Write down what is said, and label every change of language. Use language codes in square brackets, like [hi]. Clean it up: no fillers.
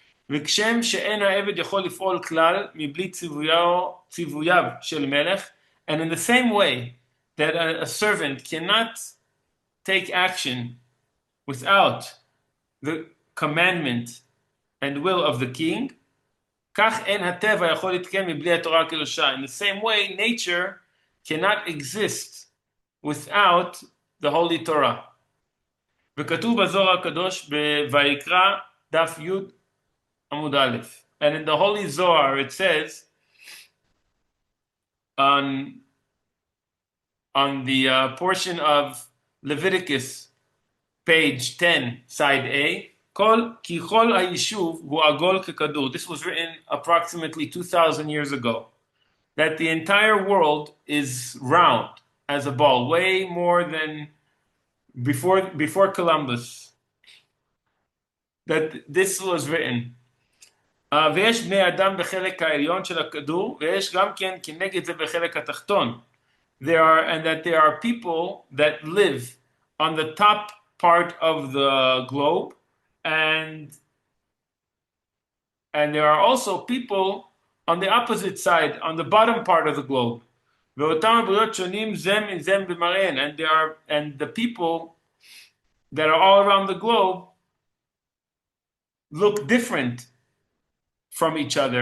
[he] וכשם שאין העבד יכול לפעול כלל מבלי ציווייו של מלך, [en] and in the same way that a servant cannot take action without the commandment and will of the king, [he] כך אין הטבע יכול להתקיים מבלי התורה הקדושה. [en] In the same way, nature cannot exist without the Holy Torah. [he] וכתוב בזוהר הקדוש בויקרא דף י' עמוד א'. [en] And in the Holy Zohar it says on the portion of Leviticus, page 10, side A, [he] כי כל היישוב הוא עגול ככדור. [en] This was written approximately 2,000 years ago. That the entire world is round as a ball, way more than before Columbus. That this was written. [he] ויש בני אדם בחלק העליון של הכדור, ויש גם כן כנגד זה בחלק התחתון. [en] And that there are people that live on the top part of the globe, and there are also people on the opposite side, on the bottom part of the globe. [he] ואותם הבריות שונים זה מזה במראיהן, [en] and the people that are all around the globe look different from each other.